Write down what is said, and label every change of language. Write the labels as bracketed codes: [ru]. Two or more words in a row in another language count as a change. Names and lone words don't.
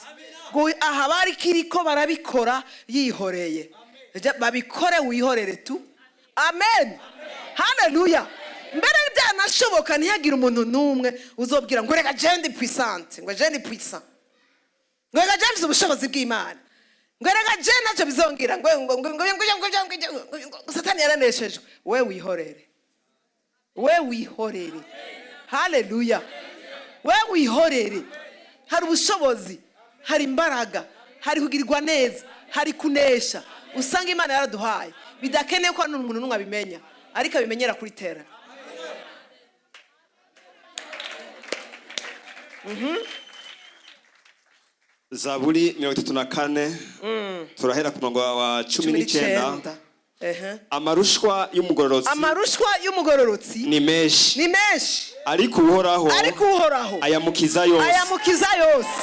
[rn] Aha bari kiriko barabikora yihoreye, babikore wihorere tu. Amen, haleluya. Mbere byanashoboka ntihagire umuntu n'umwe uzobwira ngo reka je ndi puissante, ngo je ndi puissant, ngo reka je mfise ubushobozi bw'Imana, ngo reka je ntacyo bizongira, ngo Satani yaraneshejwe. We wihorere, we wihorere, haleluya, we wihorere. Hari ubushobozi, hari imbaraga, hari kugirirwa neza, hari kunesha. Usanga Imana yaraduhaye bidakeneye ko n'umuntu n'umwe abimenya, ariko abimenyera kuri tera. Zaburi 34 turahera ku murongo wa 19. Amarushwa y'umugororotsi ni menshi, ariko uhoraho ayamukiza yose.